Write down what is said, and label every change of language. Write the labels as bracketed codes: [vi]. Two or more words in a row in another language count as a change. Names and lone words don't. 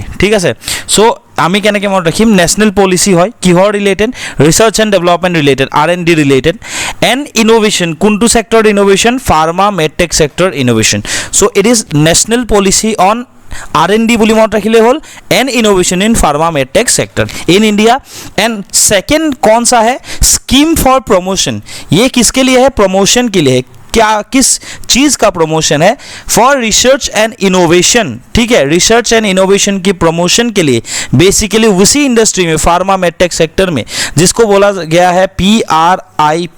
[as] ঠিক আছে চ' আমি কেনেকৈ মনত ৰাখিম [en] national policy [as] হয় কিহৰ [en] related research and development related R&D related and innovation কোনটো sector innovation pharma medtech sector innovation ফাৰ্মা মেডটেক সেক্টৰ ইনোভেশ্যন. so it is national policy on R&D [as] বুলি মনত ৰাখিলে হ'ল [en] and innovation in pharma medtech sector in India. and second [hi] कौन सा है [en] scheme for promotion. [hi] ये किसके लिए है प्रमोशन के लिए है क्या किस चीज़ का प्रमोशन है [en] for research and innovation. [hi] ठीक है [en] research and innovation [hi] की प्रमोशन के लिए बेसिकली उसी इंडस्ट्री में [en] pharma medtech sector [hi] में जिसको बोला गया है PRIP.